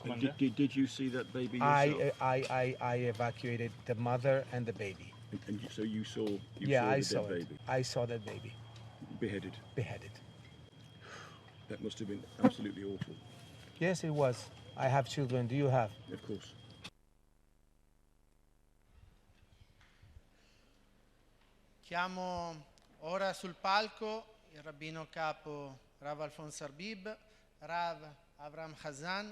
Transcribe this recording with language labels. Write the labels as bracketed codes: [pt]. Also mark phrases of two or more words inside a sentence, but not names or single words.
[en] Did you see that baby yourself? I evacuated the mother and the baby. So you saw the I dead saw it. baby I saw that baby beheaded. beheaded. That must have been absolutely awful. Yes, it was. I have children. Do you have? Of course. [it] Chiamo ora sul palco il rabbino capo Rav Alphonse Arbib, Rav Avram Chazan,